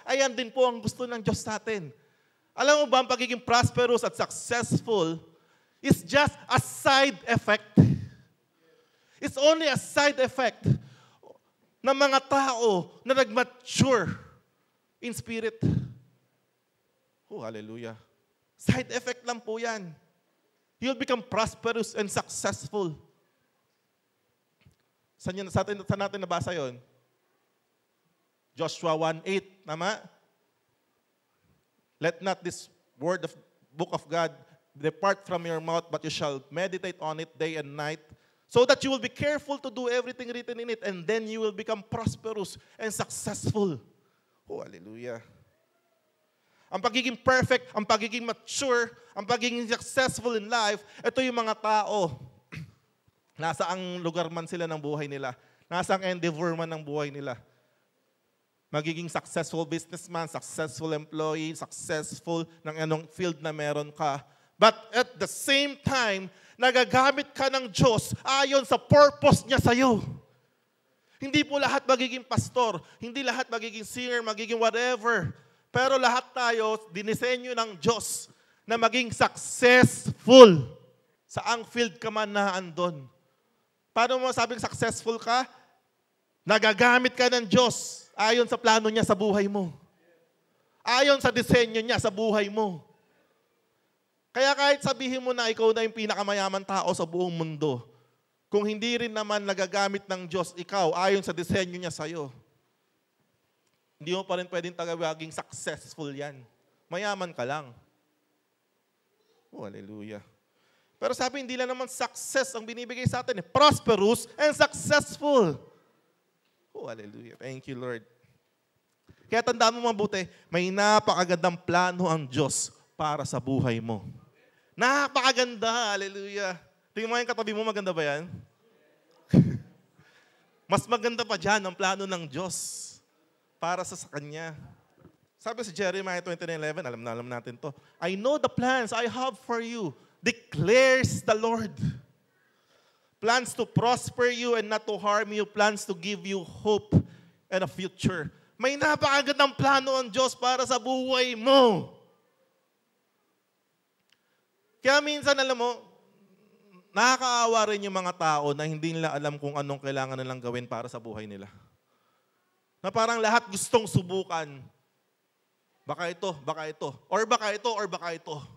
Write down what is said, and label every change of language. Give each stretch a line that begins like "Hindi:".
Filipino: Ayan din po ang gusto ng Diyos sa atin. Alam mo ba, ang pagiging
English: prosperous at successful is just a side effect. It's only a side effect
Filipino: ng mga tao na nag-mature
English: in spirit. Oh, hallelujah.
Filipino: Side effect lang po yan.
English: You'll become prosperous and successful.
Filipino: Saan natin nabasa yon? Joshua 1:8, tama?
English: Let not this book of God depart from your mouth, but you shall meditate on it day and night, so that you will be careful to do everything written in it, and then you will become prosperous and successful. Oh, hallelujah.
Filipino: Ang pagiging perfect, ang pagiging mature, ang pagiging successful
English: in life,
Filipino: ito yung mga tao. Nasa ang lugar man sila ng buhay nila. Nasa ang endeavor man ng buhay nila. Magiging successful businessman, successful employee, successful ng anong field na meron ka.
English: But at the same time,
Filipino: nagagamit ka ng Diyos ayon sa purpose niya sa'yo. Hindi po lahat magiging pastor, hindi lahat magiging singer, magiging whatever. Pero lahat tayo, dinisenyo ng Diyos na maging successful. Saang field ka man na andon. Paano mo sabing successful ka? Nagagamit ka ng Diyos ayon sa plano niya sa buhay mo. Ayon sa disenyo niya sa buhay mo. Kaya kahit sabihin mo na ikaw na yung pinakamayaman tao sa buong mundo, kung hindi rin naman nagagamit ng Diyos ikaw ayon sa disenyo niya sa'yo, hindi mo pa rin pwedeng tagawaging successful yan. mayaman ka lang. Oh, hallelujah. Pero sabi, hindi lang naman success ang binibigay sa atin.
English: Prosperous and successful. Oh, hallelujah. Thank you, Lord.
Filipino: Kaya tandaan mo mabuti, may napakagandang plano ang Diyos para sa buhay mo. Napakaganda. Hallelujah. Tingnan mo yung katabi mo, maganda ba yan? Mas maganda pa dyan ang plano ng Diyos para sa Kanya. Sabi sa Jeremiah 29:11, alam natin to.
English: I know the plans I have for you, declares the Lord. Plans to prosper you and not to harm you, plans to give you hope and a future.
Filipino: May napakagandang plano ang Diyos para sa buhay mo. Kaya minsan, alam mo, nakakaawa rin yung mga tao na hindi nila alam kung anong kailangan nilang gawin para sa buhay nila. Na parang lahat gustong subukan. Baka ito, or baka ito, or baka ito.